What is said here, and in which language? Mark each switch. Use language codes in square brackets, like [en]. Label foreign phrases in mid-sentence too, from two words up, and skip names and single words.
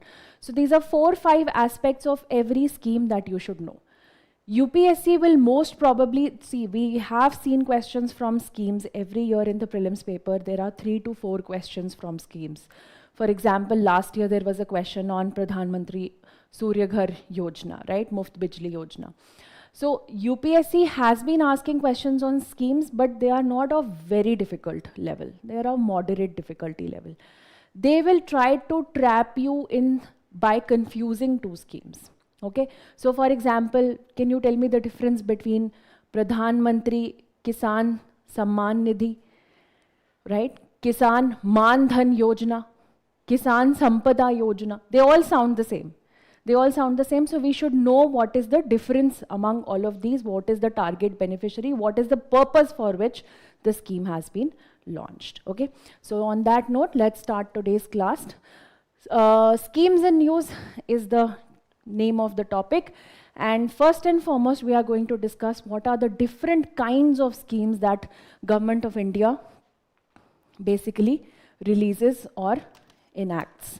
[en] So these are 4 or 5 aspects of every scheme that you should know. UPSC will most probably, see, we have seen questions from schemes every year in the prelims paper. There are 3 to 4 questions from schemes. For example, last year there was a question on Pradhan Mantri Surya Ghar Yojana, right? Muft Bijli Yojana. So UPSC has been asking questions on schemes, but they are not of very difficult level. They are of moderate difficulty level. They will try to trap you in by confusing two schemes. Okay, so for example, can you tell me the difference between Pradhan Mantri Kisan Samman Nidhi, right? Kisan Man Dhan Yojana, Kisan Sampada Yojana, they all sound the same. They all sound the same, so we should know what is the difference among all of these, what is the target beneficiary, what is the purpose for which the scheme has been launched. Okay, so on that note, let's start today's class. Schemes in news is the name of the topic, and first and foremost we are going to discuss what are the different kinds of schemes that Government of India basically releases or enacts.